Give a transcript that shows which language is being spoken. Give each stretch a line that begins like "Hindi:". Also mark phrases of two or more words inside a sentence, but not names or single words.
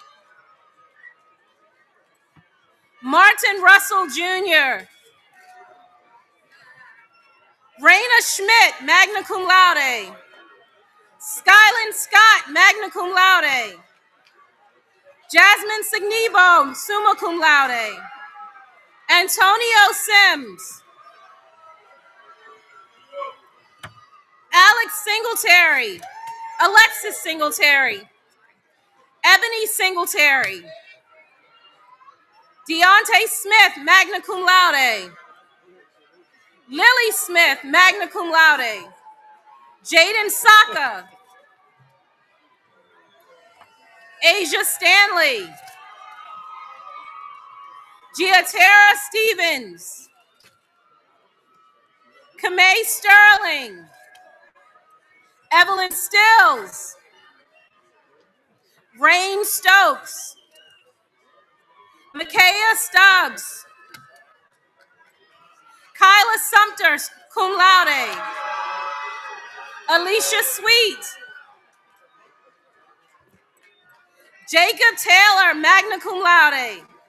English: Martin Russell Jr. Raina Schmidt,
Latin: magna cum laude.
English: Skyland Scott,
Latin: magna cum laude.
English: Jasmine Signebo,
Latin: summa cum laude.
English: Antonio Sims. Alex Singletary. Alexis Singletary. Ebony Singletary. Deontay Smith,
Latin: magna cum laude.
English: Lily Smith,
Latin: magna cum laude.
English: Jaden Saka. Asia Stanley. Giatara Stevens. Kamei Sterling. Evelyn Stills. Rain Stokes. Micaiah Stubbs. Kyla Sumter,
Latin: cum laude.
English: Alicia Sweet. Jacob Taylor,
Latin: magna cum laude.